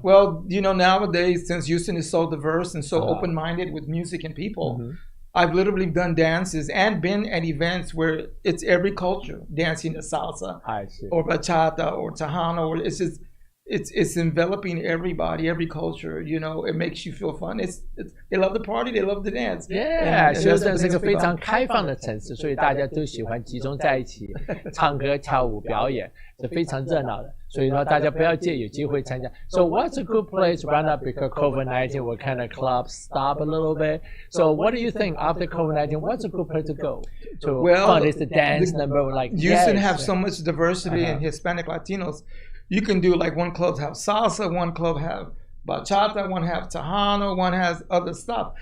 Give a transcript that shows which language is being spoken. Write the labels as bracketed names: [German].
[English] Well, you know, nowadays, since Houston is so diverse and so open-minded with music and people, I've literally done dances and been at events where it's every culture dancing the salsa, or bachata, or Tejano, or it's just it's enveloping everybody, every culture. You know, it makes you feel fun. It's they love the party, they love the dance. [Chinese] Yeah, 休斯顿是个非常开放的城市，所以大家都喜欢集中在一起唱歌、跳舞、表演，是非常热闹的。所以说大家不要介意有机会参加。 [English] So what's a good place right now because COVID-19 will kind of clubs stop a little bit. So what do you think after COVID-19? What's a good place to go to fund this dance number like Houston have so much diversity in Hispanic Latinos. You can do like one club have salsa, one club have bachata, one have Tejano, one has other stuff.